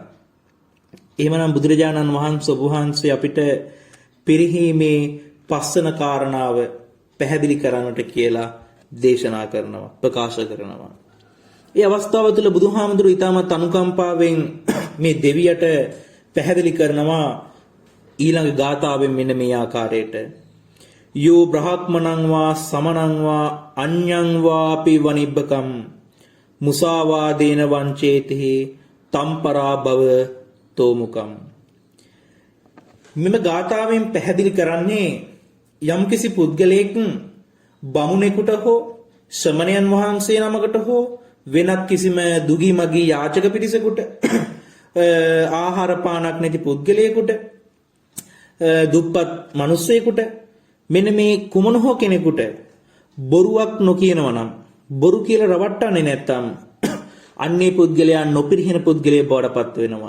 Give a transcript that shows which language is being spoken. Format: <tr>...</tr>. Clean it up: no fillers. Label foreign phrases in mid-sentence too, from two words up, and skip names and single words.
<si>එහෙමනම් බුදුරජාණන් වහන්සේ ඔබ වහන්සේ අපිට පිරිහීමේ පස්වන කාරණාව පැහැදිලි කරන්නට කියලා දේශනා කරනවා, ප්‍රකාශ කරනවා. ඒ අවස්ථාව තුළ බුදුහාමුදුරුවෝ ඊටමත් අනුකම්පාවෙන් මේ දෙවියට පැහැදිලි කරනවා ඊළඟ ගාථාවෙන් මෙන්න මේ ආකාරයට.</si> <pi>යෝ බ්‍රහ්මණං වා සමණං වා අඤ්ඤං වාපි වනිබ්බකම් මුසාවාදේන වංචේති තම්පරා භව තෝමුකම්.</pi> <si>මෙම ගාථාවෙන් පැහැදිලි කරන්නේ යම්කිසි පුද්ගලයෙක් බමුණෙකුට හෝ ශ්‍රමණයන් වහන්සේ නමකට හෝ වෙනත් කිසිම දුගී මගී යාචක පිරිසකට ආහාර පානක් නැති පුද්ගලයෙකුට දුප්පත් මිනිසෙකුට මෙන්න මේ කුමන හෝ කෙනෙකුට බොරුවක් නොකියනවා නම් බොරු කියලා රවට්ටන්නේ නැත්තම් අන්නේ පුද්ගලයා නොපිරිහෙන පුද්ගලයෙක් බවට පත් වෙනවා.</si>